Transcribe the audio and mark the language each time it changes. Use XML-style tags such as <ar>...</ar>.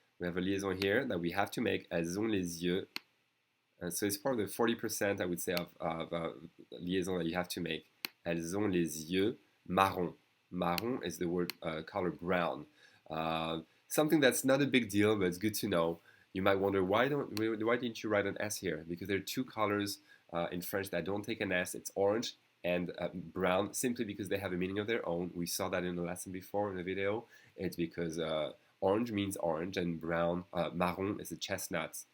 <en>We have a liaison here that we have to make. Elles ont les yeux. So it's part of the 40%, I would say, of liaison that you have to make.</en> <fr>Elles ont les yeux marrons.</fr> <en>Marron is the word color brown. Something that's not a big deal, but it's good to know. You might wonder, why didn't you write an S here? Because there are two colors in French that don't take an S. It's orange and brown, simply because they have a meaning of their own. We saw that in the lesson before in the video. It's because orange means orange, and brown, marron is a chestnut.</en>